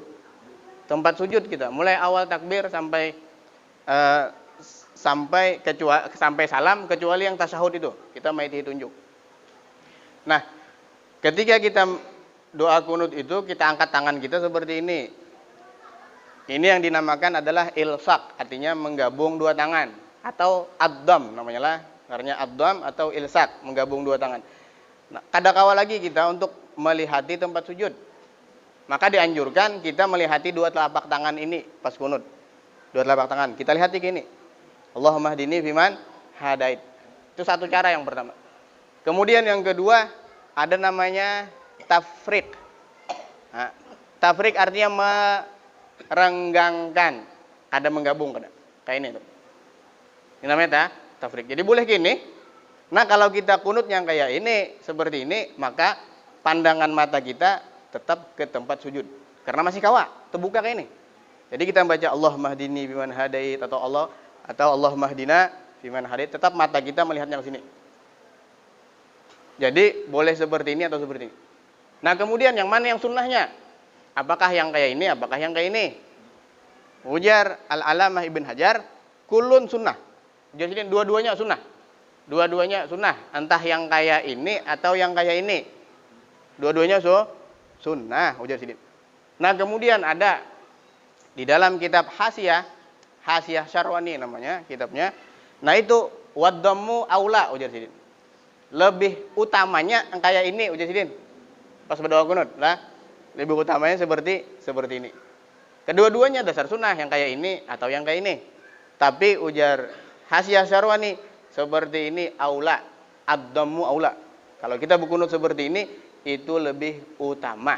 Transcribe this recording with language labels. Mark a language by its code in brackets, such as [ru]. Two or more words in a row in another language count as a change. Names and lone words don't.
[id] Tempat sujud kita, mulai awal takbir sampai sampai salam, kecuali yang tasyahud itu. Kita maiti tunjuk. Nah, ketika kita doa kunut itu, kita angkat tangan kita seperti ini. Ini yang dinamakan adalah ilsak, artinya menggabung dua tangan. Atau ad-dham namanya lah, karena ad-dham atau ilsak, menggabung dua tangan. Nah, kadakala lagi kita untuk melihati tempat sujud. Maka dianjurkan kita melihati dua telapak tangan ini pas kunut. Dua telapak tangan, kita lihati gini. [ar] Allahumma hdini fiman hadait. [id] Itu satu cara yang pertama. Kemudian yang kedua, ada namanya tafriq. Nah, tafriq artinya merenggangkan, ada menggabung, kada. Kayak ini tuh. Ini namanya tafriq. Jadi boleh gini. Nah, kalau kita kunut yang kayak ini, seperti ini, maka pandangan mata kita tetap ke tempat sujud. Karena masih kawa, terbuka kayak ini. Jadi kita baca [ar] Allahumma hdini biman hadait [id] atau [ar] Allahumma hdina biman hadait, [id] tetap mata kita melihatnya ke sini. Jadi boleh seperti ini atau seperti ini. Nah, kemudian yang mana yang sunnahnya? Apakah yang kayak ini, apakah yang kayak ini? Ujar Al-Alamah Ibn Hajar, [ar] kulun sunnah. [id] Jadi dua-duanya sunnah. Dua-duanya sunnah, entah yang kayak ini atau yang kayak ini. Dua-duanya sunnah, ujar Sidin. Nah, kemudian ada di dalam kitab Hasiyah Syarwani namanya kitabnya. Nah, itu [ar] wadhammu aula, [id] ujar Sidin. Lebih utamanya yang kayak ini, ujar Sidin. Pas berdoa kunut, lah, lebih utamanya seperti ini. Kedua-duanya dasar sunnah, yang kayak ini atau yang kayak ini. Tapi ujar Hasiyah Syarwani, seperti ini aula, [ar] ad-dhammu aula. [id] Kalau kita berkunut seperti ini, itu lebih utama.